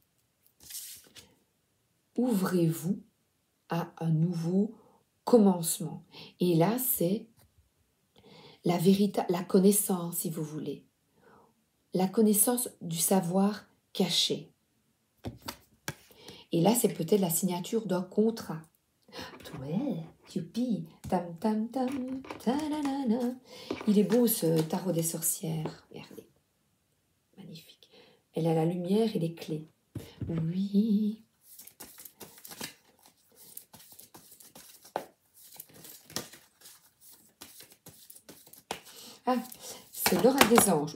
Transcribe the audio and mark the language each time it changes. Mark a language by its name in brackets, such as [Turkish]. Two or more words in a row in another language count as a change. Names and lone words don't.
[French] Ouvrez-vous à un nouveau commencement. Et là, c'est la connaissance, si vous voulez. La connaissance du savoir caché. Et là, c'est peut-être la signature d'un contrat. Ouais, youpi, tam tam tam, ta-na-na-na. Il est beau ce tarot des sorcières. Regardez, magnifique. Elle a la lumière et les clés. Oui. Ah, c'est l'oracle des anges.